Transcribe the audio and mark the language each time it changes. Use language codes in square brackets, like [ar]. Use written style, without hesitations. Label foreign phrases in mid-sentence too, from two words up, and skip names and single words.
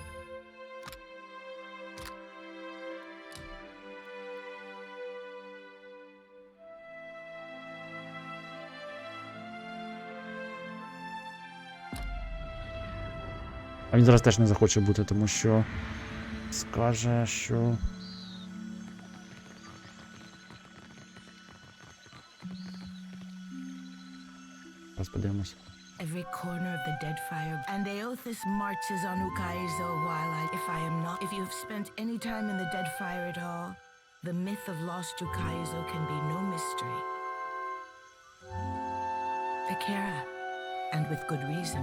[uk] А він зараз теж не захоче бути, тому що скаже, що... Зараз подивимось. [en] Every corner of the Deadfire, and Aothis marches on Ukaizo while if I am not. If you've spent any time in the Deadfire at all, the myth of lost Ukaizo can be no mystery. Akira, and with good reason.